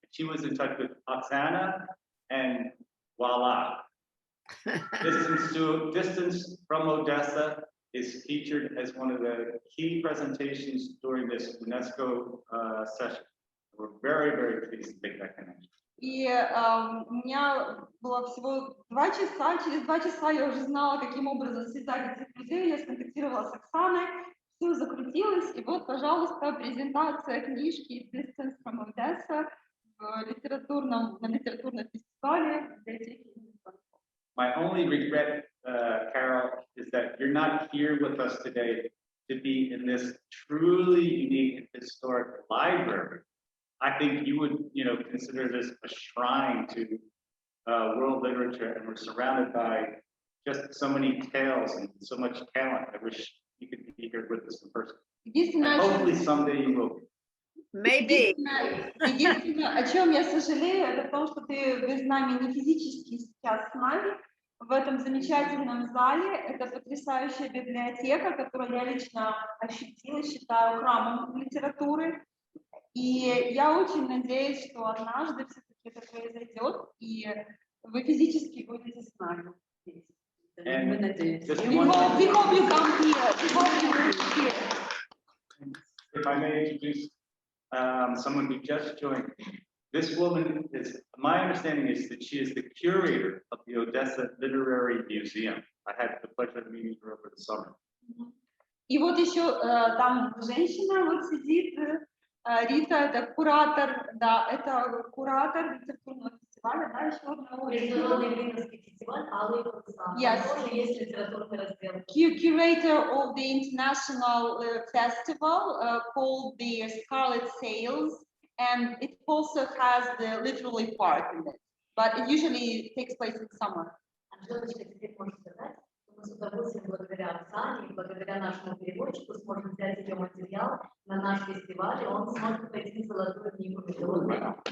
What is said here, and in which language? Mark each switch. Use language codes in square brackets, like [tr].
[en] She was in touch with Oksana, and voila. Distance From Odessa is featured as one of the key presentations during this UNESCO session. We're very, very pleased to make that connection. [ru] И у меня было всего 2 часа, через 2 часа я уже знала, каким образом связать этих людей, я сконтактировала с Оксаной, все закрутилось, и вот, пожалуйста, презентация книжки Distance From Odessa на литературном фестивале библиотеки. [en] My only regret, Carol, is that you're not here with us today to be in this truly unique and historic library. I think you would, consider this a shrine to world literature, and we're surrounded by just so many tales and so much talent. I wish you could be here with us in person. And hopefully someday you will. Maybe. [ru] Единственное, о чем я сожалею, это то, что вы с нами не физически сейчас с нами в этом замечательном зале. Это потрясающая библиотека, которую я лично ощутила, считаю храмом литературы. И я очень надеюсь, что однажды все-таки это произойдет, и вы физически будете с нами здесь. Мы надеемся. [en] We hope you come here. We hope you will here. If I may introduce someone who just joined, This woman is, my understanding is that she is the curator of the Odessa Literary Museum. I had the pleasure of meeting her over the summer. [ru] И вот еще там женщина вот сидит, Рита, это куратор, да, это куратор литературного фестиваля, да, еще одного. Международный Ленинский фестиваль Алые паруса. [en] Yes. [ru] Там тоже есть литературный раздел. [en] Curator of the international festival called the Scarlet Sails, and it also has the literary part in it, but it usually takes place in summer. [ru] Анжелочка, теперь можешь сказать, что мы с удовольствием благодаря Оксане и благодаря нашему переводчику сможем взять ее материал на наш фестиваль, и он сможет пойти в золотую книгу международной.